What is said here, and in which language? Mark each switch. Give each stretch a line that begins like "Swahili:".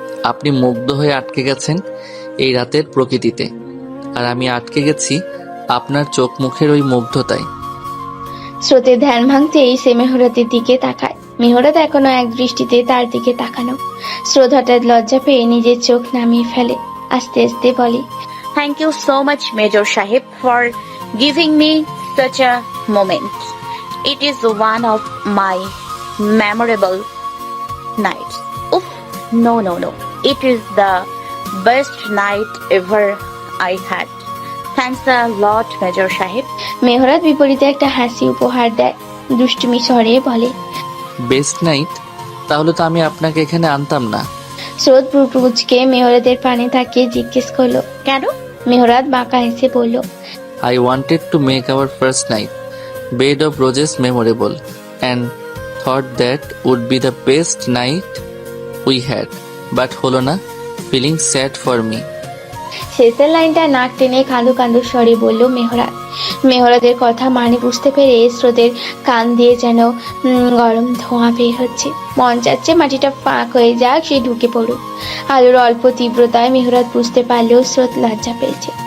Bangla: আপনি মুগ্ধ হয়ে আটকে গেছেন এই রাতের প্রকৃতিতে, আর আমি আটকে গেছি আপনার চোখ মুখের ওই মুগ্ধতায়। স্রোতের ধ্যান ভাঙতেই সে মেহরাতের দিকে তাকায়। মেহরাত এখনো এক দৃষ্টিতে তার দিকে তাকানো। স্রোত হঠাৎ লজ্জা পেয়ে নিজের চোখ নামিয়ে ফেলে, আস্তে আস্তে বলে,
English: Thank you so much, Major Sahib, for giving me such a moment. It is one of my memorable nights. Oof, no. It is the best night ever I had. Thanks a lot, Major Sahib.
Bangla: মেহরাত বিপরীতে একটা হাসি উপহার দেয়, দুষ্টুমি স্বরে বলে,
English: Best night?
Bangla: তাহলে তো আমি আপনাকে এখানে আনতাম না। স্রোত ভ্রুকুচকে মেহরাতের পানে তাকিয়ে জিজ্ঞেস করলো, কেন? মেহরাত বাঁকা হেসে বলল,
English: I wanted to make our first night bed of roses memorable and thought that would be the best night we had. But
Bangla: হলো না,
English: feeling sad for me.
Bangla: শেষের লাইনটা নাক টেনে কাঁদো কাঁদো স্বরে বলল মেহরাত। মেহরাতের কথা মানে বুঝতে পেরে স্রোতের কান দিয়ে যেন গরম ধোঁয়া বের হচ্ছে। মন চাচ্ছে মাটিটা ফাঁক হয়ে যাক, সে ঢুকে পড়ুক। আলোর অল্প তীব্রতায় মেহরাত বুঝতে পারলেও স্রোত লজ্জা পেয়েছে।